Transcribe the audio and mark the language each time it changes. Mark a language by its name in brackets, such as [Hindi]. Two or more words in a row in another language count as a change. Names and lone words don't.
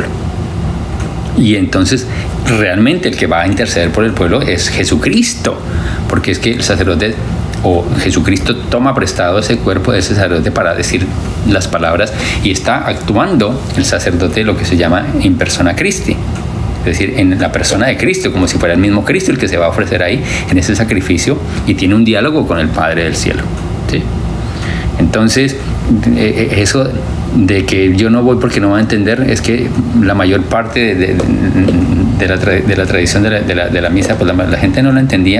[Spanish] Y entonces realmente el que va a interceder por el pueblo es Jesucristo, porque es que el sacerdote o Jesucristo toma prestado ese cuerpo de ese sacerdote para decir las palabras y está actuando el sacerdote lo que se llama [Latin] in persona Christi, [Spanish] es decir, en la persona de Cristo, como si fuera el mismo Cristo el que se va a ofrecer ahí en ese sacrificio y tiene un diálogo con el Padre del cielo, ¿sí? Entonces, eso de que yo no voy porque no va a entender, es que la mayor parte de la tradición de la misa, pues la gente no la entendía.